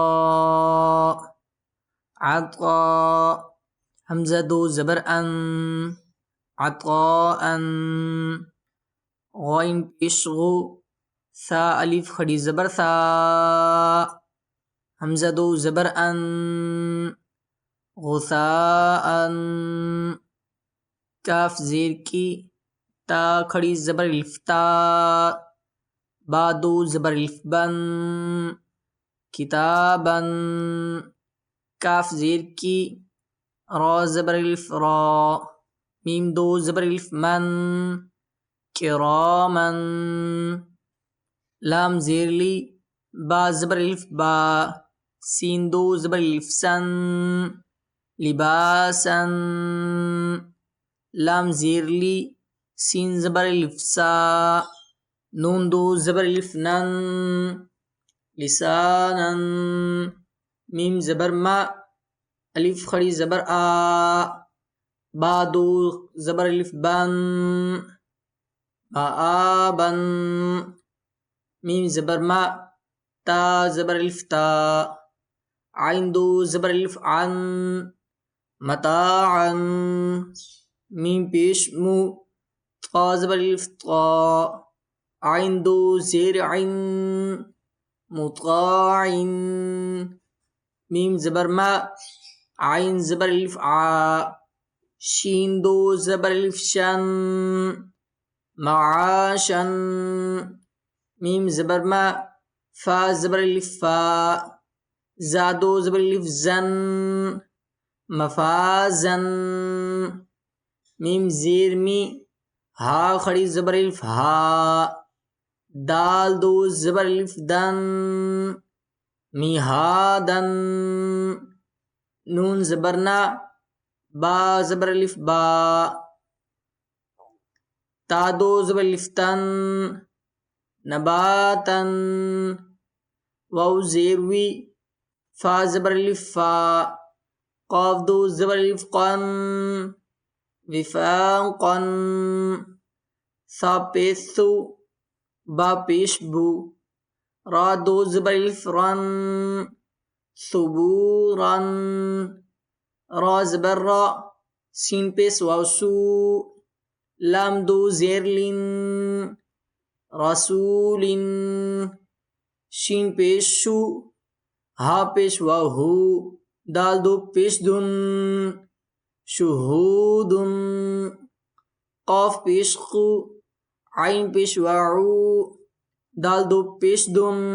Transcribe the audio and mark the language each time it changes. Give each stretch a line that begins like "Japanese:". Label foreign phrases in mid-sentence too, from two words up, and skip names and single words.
Urdu: عطا، حمزہ دو زبر ان، عطاء، غائن پیش غو، ثا الف کھڑی زبر ثا، حمزہ دو زبر ان، غثاء، کاف زیر کی، تا کھڑی زبر الف تا، با دو زبر الف بن، کتابا، کاف زیر کی، را زبر الف را، میم دو زبر الف من، کراما، لام زیر لی، با زبر الف با، سین دو زبر الف سن، لباسا، لام زیر لی، سین زبر الف سا، نون دو زبر الف نن، لسانا، میم زبر ما، الف کھڑی زبر آ، با دو زبر الف بن، آبا، میم زبر ما، تا زبر الف تا، عین دو زبر الف عن، متاعا، میم پیش مو، طا زبر الف طا، عین دو زیر عن، مطاع، میم زبر ما، عین زبر الف ع، شین دو زبر الف شن، معاشا، میم زبر ما، فا زبر الف فا، زا دو زبر الف زن، مفازا، میم زیر می، ہا کھڑی زبر الف ہا، دال دو زبر الف دن، میہادا، نون زبر نا، با زبر الف با، تا دو زبر الف تن، نباتا، واو زیر وی، فا زبر الف فا، قاف دو زبر الف قن، وفاقا، ثا پیش ثو، با پیش بو، را دو زبر الف رن، ثبورا، را زبر را، سین پیش واو سو، لام دو زیر لن، رسول، شین پیش شو، ہا پیش واو ہو، دال دو پیش دن، شہود، قاف پیش قو، عین پیش واعو، دال دو پیش دن،